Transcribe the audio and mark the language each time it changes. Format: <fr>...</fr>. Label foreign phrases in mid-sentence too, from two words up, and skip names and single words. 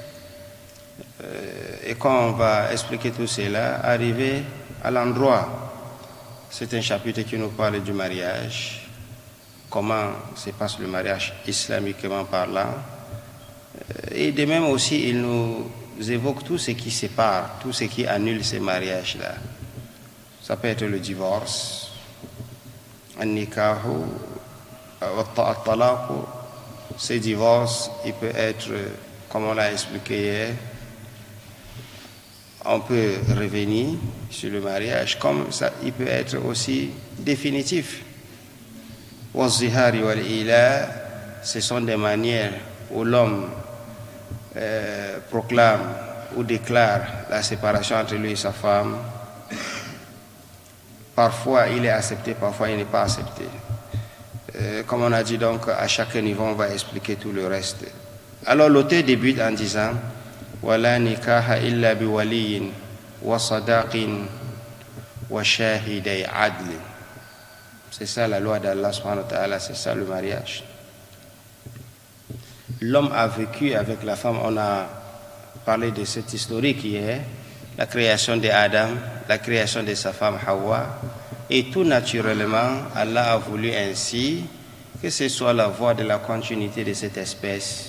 <fr>Et quand on va expliquer tout cela, arriver à l'endroit, c'est un chapitre qui nous parle du mariage, comment se passe le mariage islamiquement parlant. Et de même aussi, il nous évoque tout ce qui sépare, tout ce qui annule ces mariages-là. Ça peut être le divorce, un</fr> <ar>نكاح، الطلاق.</ar> <fr>Ce divorce, il peut être, comme on l'a expliqué hier, on peut revenir sur le mariage, comme ça, il peut être aussi définitif.</fr> <ar>والظهار والإيلاء,</ar> <fr>ce sont des manières où l'homme proclame ou déclare la séparation entre lui et sa femme. Parfois il est accepté, parfois il n'est pas accepté. Comme on a dit donc, à chaque niveau on va expliquer tout le reste. Alors l'auteur débute en disant</fr> <ar>ولا نكاح إلا بولي وصداق وشاهدي عدل.</ar> <fr>C'est ça la loi d'Allah</fr> <ar>سبحانه وتعالى,</ar> <fr>c'est ça le mariage. L'homme a vécu avec la femme, on a parlé de cette historique hier, la création d'Adam, la création de sa femme Hawa, et tout naturellement, Allah a voulu ainsi que ce soit la voie de la continuité de cette espèce.</fr>